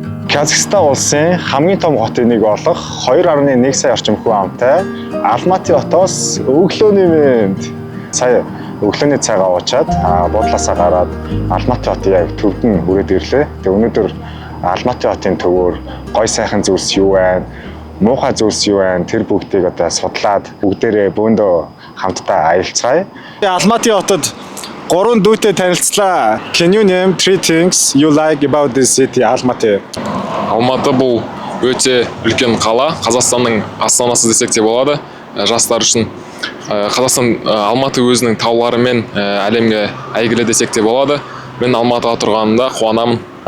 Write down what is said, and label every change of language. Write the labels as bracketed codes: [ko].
[mn] Казахстан улсын хамгийн том хотын нэг болох 2.1 сая орчим хүн амтай Алматы хотоос өглөөний мэнд сая өглөөний цагаа уучаад буудлаасаа гараад Алматы хотын яг төвд нь хүрээд ирлээ. Тэгээ өнөөдөр Алматы хотын төвөөр гой сайхан зүйлс юу байна, муухай зүйлс юу байна, тэр бүгдийг одоо судлаад бүгдээрээ бөөндөө хамтдаа аялцгаая. Алматы хотод 3 дүүтэй танилцлаа. [en] Can you name 3 things you like about this city, Алматы? [kk] Алматы бұл өте үлкен қала. Қазақстанның астанасы десек те болады. Жастар үшін Қазақстан Алматы өзінің тауларымен әлемге әйгілі десек те болады. Мен Алматыға тұрғанымда қуанамын.